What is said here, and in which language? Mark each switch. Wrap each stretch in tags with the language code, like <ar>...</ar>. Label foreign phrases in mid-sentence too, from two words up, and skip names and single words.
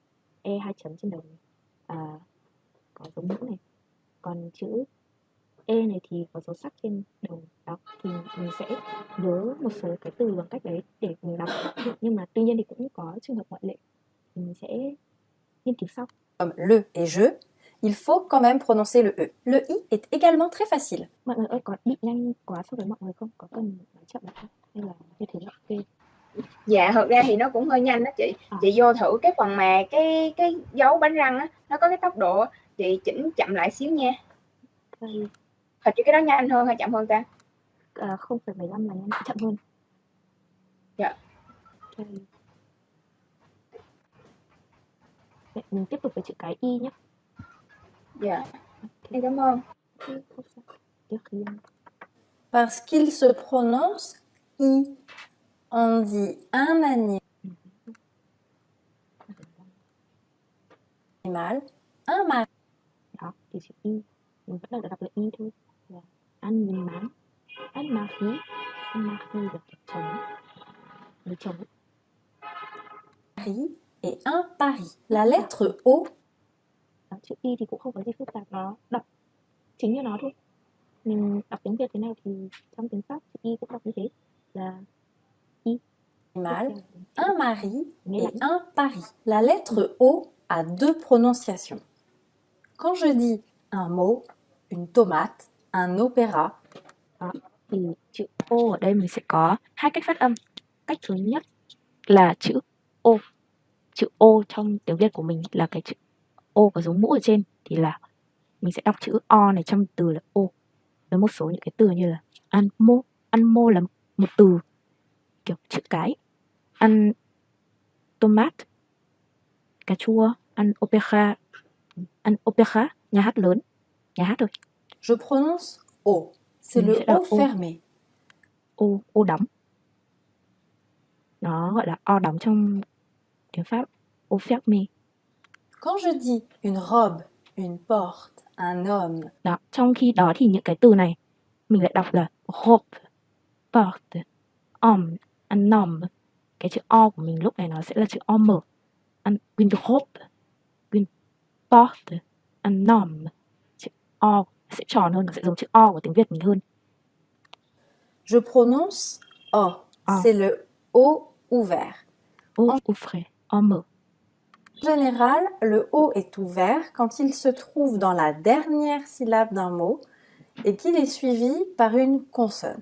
<vi>E 2 chấm trên đầu này. Có dấu mũ này. Còn chữ e này thì có dấu sắc trên đầu. Đó, thì mình sẽ nhớ một số cái từ bằng cách đấy để mình đọc. Nhưng mà tuy nhiên thì cũng có trường hợp ngoại lệ, mình sẽ nghiên cứu sau.</vi> <fr>comme le et je, il faut quand même prononcer le E. Le I est également très facile.</fr> <vi>Mọi người ơi, có bị nhanh quá so với mọi người không? Có cần nói chậm lại không? Hay là như thế là ok? Dạ, thật ra thì nó cũng hơi nhanh đó chị. Chị vô thử cái phần mà cái dấu bánh răng á, nó có cái tốc độ, chị chỉnh chậm lại xíu nha. Okay. Thật chứ cái đó nhanh hơn hay chậm hơn ta? 0,15 là nhanh, chậm hơn. Dạ. Okay. Vậy mình tiếp tục với chữ cái y nhé. Dạ. Em cảm ơn.</vi> <fr>Parce qu'il se prononce I. On dit un animal, un mari.</fr> <vi>Đó, thì chữ y mình vẫn đọc là y thôi. Là animal,</vi> <fr>un mari</fr> <vi>là chồng, người chồng.</vi> <fr>Et un pari. La lettre O.</fr> <vi>Đó, chữ y thì cũng không có gì phức tạp, nó đọc chính như nó thôi. Mình đọc tiếng Việt thế nào thì trong tiếng Pháp chữ y cũng đọc như thế, là y.</vi> <fr>Un mari et un pari. La lettre O a 2 prononciations. Quand je dis un mot, une tomate, un opéra.</fr> <vi>Đó. Thì chữ O ở đây mình sẽ có hai cách phát âm. Cách thứ nhất là chữ O. Chữ O trong tiếng Việt của mình là cái chữ O có dấu mũ ở trên, thì là mình sẽ đọc chữ O này trong từ là O. Với một số những cái từ như là ăn mô. Ăn mô là một từ kiểu chữ cái. Ăn tomate, cà chua, ăn opera, nhà hát lớn, nhà hát thôi.</vi> <fr>Je prononce O. C'est</fr> <vi>Mình</vi> <fr>le</fr> <vi>sẽ đọc</vi> <fr>O O. fermé.</fr> <vi>O đóng. Nó gọi là O đóng trong tiếng Pháp.</vi> <fr>O fermé. Quand je dis une robe, une porte, un homme,</fr> <vi>Đó, trong khi đó thì những cái từ này mình lại đọc là robe, porte, homme, un homme. Cái chữ O của mình lúc này nó sẽ là chữ O mở.</vi> <fr>Une robe, une porte, un homme.</fr> <vi>Chữ O sẽ tròn hơn, nó sẽ giống chữ O của tiếng Việt mình hơn.</vi> <fr>je prononce O. O. C'est le O ouvert. O ouvert,</fr> <vi>O mở.</vi> <fr>En général, le O est ouvert quand il se trouve dans la dernière syllabe d'un mot et qu'il est suivi par une consonne.</fr>